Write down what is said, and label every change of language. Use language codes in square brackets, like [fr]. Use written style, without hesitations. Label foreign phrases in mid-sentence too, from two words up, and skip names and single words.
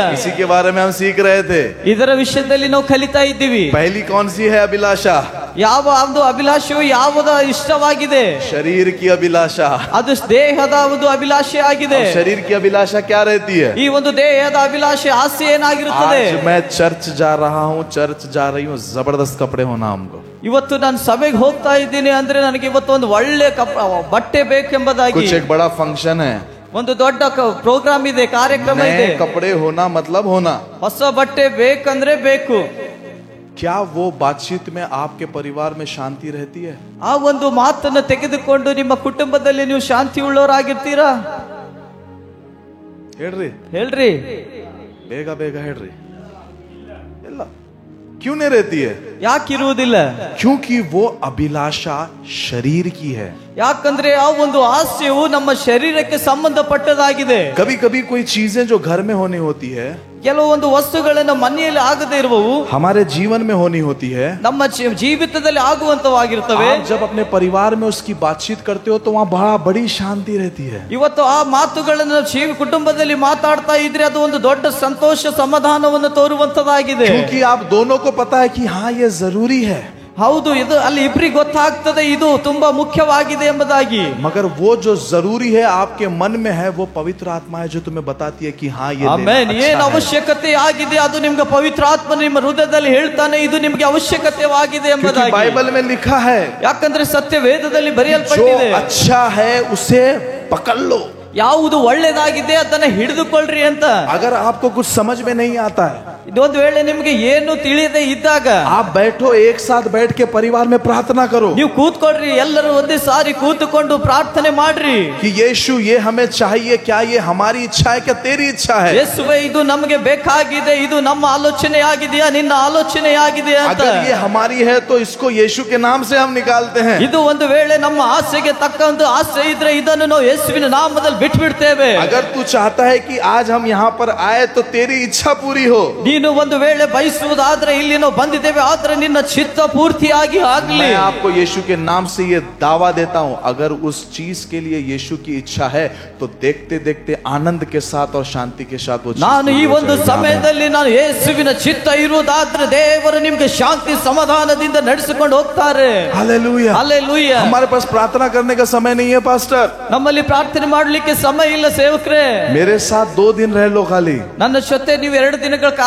[hi] इसी के बारे में हम सीख रहे थे. [kn] ಇದರ ವಿಷಯದಲ್ಲಿ ನಾವು ಕಲಿತಾ ಇದ್ದೀವಿ. [hi] पहली कौन सी है अभिलाषा? [kn] ಯಾವ ಒಂದು ಅಭಿಲಾಷೆಯು ಯಾವುದು ಇಷ್ಟವಾಗಿದೆ? [hi] शरीर की अभिलाषा. [kn] ಅದು ದೇಹದ ಒಂದು ಅಭಿಲಾಷೆ ಆಗಿದೆ. [hi] शरीर की अभिलाषा क्या रहती है? [kn] ಈ ಒಂದು ದೇಹದ ಅಭಿಲಾಷೆ ಆಸೆ ಏನಾಗಿರುತ್ತದೆ? [hi] आज मैं चर्च जा रहा हूँ, चर्च जा रही हूँ, जबरदस्त कपड़े होना हमको. [kn] ಇವತ್ತು ನಾನು ಸಭೆಗೆ ಹೋಗ್ತಾ ಇದ್ದೀನಿ ಅಂದ್ರೆ ನನಗೆ ಇವತ್ತು ಒಂದು ಒಳ್ಳೆ ಬಟ್ಟೆ ಬೇಕೆಂಬುದಾಗಿ. [hi] कुछ एक बड़ा फंक्शन है, [kn] ಒಂದು ದೊಡ್ಡ ಪ್ರೋಗ್ರಾಮ್ ಇದೆ, ಕಾರ್ಯಕ್ರಮ ಇದೆ, [hi] कपड़े होना मतलब होना. [kn] ಹೊಸ ಬಟ್ಟೆ ಬೇಕಂದ್ರೆ ಬೇಕು. [hi] क्या वो बातचीत में आपके परिवार में शांति रहती है? [kn] ಆ ಒಂದು ಮಾತನ್ನು ತೆಗೆದುಕೊಂಡು ನಿಮ್ಮ ಕುಟುಂಬದಲ್ಲಿ ನೀವು ಶಾಂತಿ ಉಳ್ಳವರಾಗಿರ್ತೀರಾ? ಹೇಳ್ರಿ. ಬೇಗ ಬೇಗ ಹೇಳ್ರಿ. ಇಲ್ಲ. [hi] क्यों नहीं रहती है? [kn] ಯಾಕಿರುವುದಿಲ್ಲ? [hi] क्योंकि वो अभिलाषा शरीर की है. [kn] ಯಾಕಂದ್ರೆ ಆ ಒಂದು ಆಸೆಯು ನಮ್ಮ ಶರೀರಕ್ಕೆ ಸಂಬಂಧಪಟ್ಟದಾಗಿದೆ. [hi] कभी कभी कोई चीजें जो घर में होनी होती है, [kn] ಕೆಲವೊಂದು ವಸ್ತುಗಳನ್ನು ಮನೆಯಲ್ಲಿ ಆಗದೆ ಇರುವವು [hi] हमारे जीवन में होनी होती है, [kn] ನಮ್ಮ ಜೀವಿತದಲ್ಲಿ ಆಗುವಂತವಾಗಿರ್ತವೆ. [hi] आप जब अपने परिवार में उसकी बातचीत करते हो तो वहाँ बड़ी शांति रहती है. [kn] ಇವತ್ತು ಆ ಮಾತುಗಳನ್ನು ಕುಟುಂಬದಲ್ಲಿ ಮಾತಾಡ್ತಾ ಇದ್ರೆ ಅದು ಒಂದು ದೊಡ್ಡ ಸಂತೋಷ ಸಮಾಧಾನವನ್ನು ತೋರುವಂತದಾಗಿದೆ. [hi] क्योंकि आप दोनों को पता है कि हाँ ये जरूरी है. [kn] ಹೌದು, ಇದು ಅಲ್ಲಿ ಇಬ್ಬರಿಗೆ ಗೊತ್ತಾಗ್ತದೆ ಇದು ತುಂಬಾ ಮುಖ್ಯವಾಗಿದೆ ಎಂಬುದಾಗಿ. [hi] मगर वो जो जरूरी है आपके मन में है वो पवित्र आत्मा है जो तुम्हें बताती है कि हाँ ये [kn] ಆಮೆನ್. ಏನು ಅವಶ್ಯಕತೆ ಆಗಿದೆ ಅದು ನಿಮ್ಗೆ ಪವಿತ್ರ ಆತ್ಮ ನಿಮ್ಮ ಹೃದಯದಲ್ಲಿ ಹೇಳ್ತಾನೆ, ಇದು ನಿಮ್ಗೆ ಅವಶ್ಯಕತೆವಾಗಿದೆ ಎಂಬುದಾಗಿ. [hi] बाइबल में लिखा है, [kn] ಯಾಕಂದ್ರೆ ಸತ್ಯ ವೇದದಲ್ಲಿ ಬರೆಯಲ್ಪಟ್ಟಿದೆ. [hi] जो अच्छा है उसे पकड़ लो. [kn] ಯಾವುದು ಒಳ್ಳೆದಾಗಿದೆ ಅದನ್ನ ಹಿಡಿದುಕೊಳ್ಳ್ರಿ ಅಂತ. [hi] अगर आपको कुछ समझ में नहीं आता है, [kn] ಇದೊಂದು ವೇಳೆ ನಿಮ್ಗೆ ಏನು ತಿಳಿಯದೆ ಇದ್ದಾಗ [hi] आप बैठो, एक साथ बैठ के परिवार में प्रार्थना करो [kn] ನೀವು ಕೂತ್ಕೊಳ್ರಿ, ಎಲ್ಲರೂ ಒಂದೇ ಸಾರಿ ಕೂತುಕೊಂಡು ಪ್ರಾರ್ಥನೆ ಮಾಡ್ರಿ. [hi] कि यीशु ये हमें चाहिए, क्या ये हमारी इच्छा है क्या तेरी इच्छा है. [kn] ಯೇಸುವೇ ಇದು ನಮಗೆ ಬೇಕಾಗಿದೆ, ಇದು ನಮ್ಮ ಆಲೋಚನೆ ಆಗಿದೆಯಾ ನಿನ್ನ ಆಲೋಚನೆ ಆಗಿದೆಯಾ ಅಂತ. [hi] अगर ये हमारी है तो इसको यीशु के नाम से हम निकालते हैं. [kn] ಇದು ಒಂದು ವೇಳೆ ನಮ್ಮ ಆಸೆಗೆ ತಕ್ಕ ಒಂದು ಆಸೆ ಇದ್ರೆ ಇದನ್ನು ನಾವು ಯೇಸುವಿನ ನಾಮದಲ್ಲಿ ಬಿಟ್ಬಿಡ್ತೇವೆ. [hi] अगर तू चाहता है कि आज हम यहाँ पर आए तो तेरी इच्छा पूरी हो, [kn] ನೀನು ಒಂದು ವೇಳೆ ಬಯಸುವುದಾದ್ರೆ ಇಲ್ಲಿ ನಾವು ಬಂದಿದ್ದೇವೆ, ಆದ್ರೆ ನಿನ್ನ ಚಿತ್ತ ಪೂರ್ತಿಯಾಗಿ ಆಗಲಿ. [hi] मैं आपको यीशु के नाम से ये दावा देता हूँ, अगर उस चीज के लिए यीशु की इच्छा है तो देखते देखते आनंद के साथ और शांति के साथ वो चीज [kn] ನಾನು ಈ [hi] पूरी हो [kn] ಒಂದು [hi] जाएगी. [kn] ಸಮಯದಲ್ಲಿ ನಾನು ಯೇಸುವಿನ ಚಿತ್ತ ಇರುವುದಾದ್ರೆ ದೇವರು ನಿಮ್ಗೆ ಶಾಂತಿ ಸಮಾಧಾನದಿಂದ ನಡೆಸಿಕೊಂಡು ಹೋಗ್ತಾರೆ. [hi] हालेलुया. [kn] ಹಲ್ಲೆಲೂಯಾ. [hi] हमारे पास प्रार्थना करने का समय नहीं है पास्टर. [kn] ನಮ್ಮಲ್ಲಿ ಪ್ರಾರ್ಥನೆ ಮಾಡ್ಲಿಕ್ಕೆ ಸಮಯ ಇಲ್ಲ ಸೇವಕರೇ. [hi] मेरे साथ 2 दिन रह लो खाली, [kn] ನನ್ನ ಜೊತೆ ನೀವು 2 ದಿನಗಳ ಕಾಲ